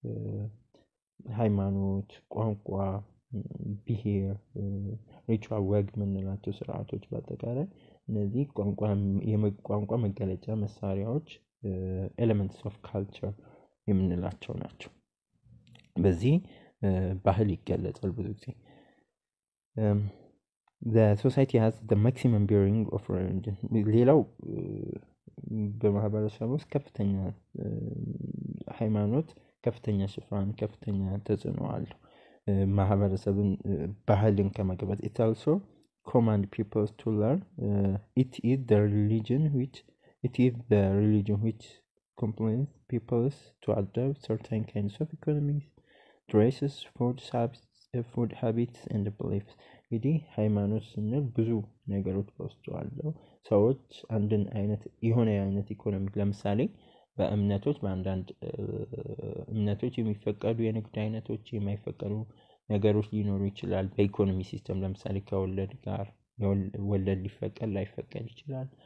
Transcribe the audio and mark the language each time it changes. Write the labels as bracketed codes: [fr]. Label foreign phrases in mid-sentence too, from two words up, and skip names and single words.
[am] ሃይማኖት ቋንቋ ብሄር ሪቹዋል ወግ የምንላቸው ስርዓቶች በአጠቃላይ እነዚህ ቋንቋ መገለጫ መሳሪያዎች [en] elements of culture [am] የምንላቸው ናቸው። በዚህ ባህል ይገለጻል ብዙ ጊዜ። [en] the society has the maximum bearing of religion [am] ሌላው በማህበረሰብ ውስጥ ከፍተኛ ሃይማኖት ከፍተኛ ሽፋን ከፍተኛ ተጽዕኖ አለው። ማህበረሰብን ባህልን ከመገበት [en] it also command people to learn it is the religion which compels people to adopt certain kinds of economies dresses food habits and beliefs [am] እንግዲህ ሃይማኖት ስንል ብዙ ነገሮች በውስጡ አለው። ሰዎች አንድን አይነት የሆነ አይነት ኢኮኖሚ ለምሳሌ በእምነቶች በአንዳንድ እምነቶች የሚፈቀዱ የንግድ አይነቶች የማይፈቀዱ ነገሮች ሊኖሩ ይችላል። በኢኮኖሚ ሲስተም ለምሳሌ ከወለድ ጋር ወለድ ሊፈቀድ ላይፈቀድ ይችላል።